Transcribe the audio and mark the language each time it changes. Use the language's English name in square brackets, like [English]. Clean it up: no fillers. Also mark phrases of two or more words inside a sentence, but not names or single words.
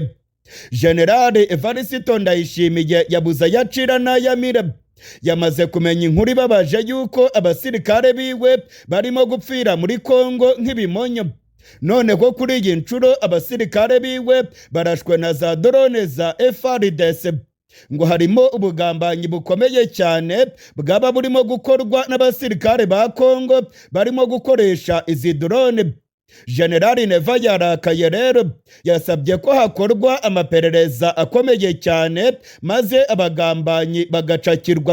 [Kinyarwanda] General Evariste Ndayishimiye yabuze yacira n'ayamira. Yamaze kumenya inkuru ibabaje yuko abasirikare biwe barimo gupfira muri Kongo nk'ibimonyo. None ko kuri iyi nshuro abasirikare biwe barashwe na za drone za FARDC, ngo harimo ubugambanyi bukomeye cyane bwaba burimo gukorwa n'abasirikare ba Kongo barimo gukoresha izi drone. General Neva yarakaye rero, yasabye ko hakorwa amaperereza akomeye cyane maze abagambanyi bagacakirwa.